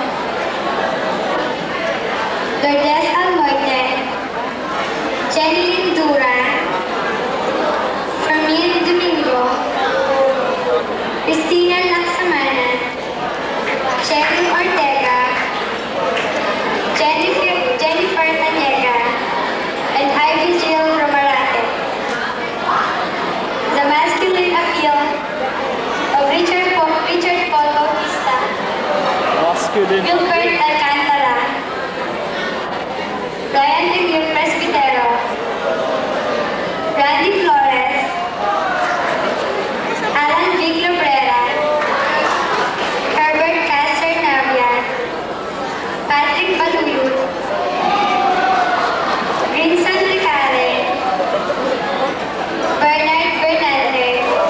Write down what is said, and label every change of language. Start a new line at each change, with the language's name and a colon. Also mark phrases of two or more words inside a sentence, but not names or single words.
English: Lourdes Almoite, Jenny Lindura, Fermin Domingo, Cristina Laksamana, Cheryl Ortega, Jennifer Tanyega, and Ivy Jill Romarate. The masculine appeal of Richard Paul Bautista, Gilbert Alcantara, Brian Emil Presbitero, Randy Flores, Alan Vic Lobrera, Herbert Castor Navia, Patrick Baluyut, Grinson Licare, Bernard Bernaldez,